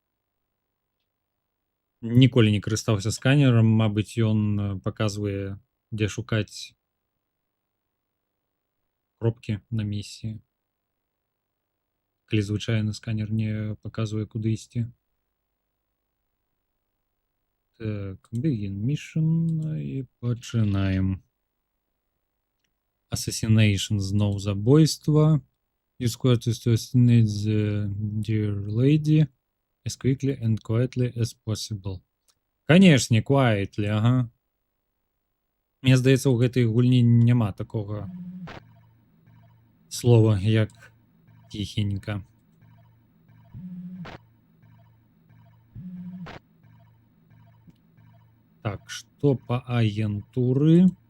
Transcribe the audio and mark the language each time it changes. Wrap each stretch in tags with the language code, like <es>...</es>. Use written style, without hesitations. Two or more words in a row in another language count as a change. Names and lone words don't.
<be>Ніколі не карыстаўся сканером, мабыць, ён паказвае, дзе шукаць кропкі на місіі. Калі звычайны сканер не паказвае, куды ісці. Так,</be> <en>begin mission</en> <be>і пачынаем. Assassination, зноў забойства.</be> <en>You square to assassinate the dear lady as quickly and quietly as possible.</en> <be>Канешне, quietly, ага. Мне здаецца, у гэтай гульні няма такога слова, як тихенько. Так, што па агентуры?</be>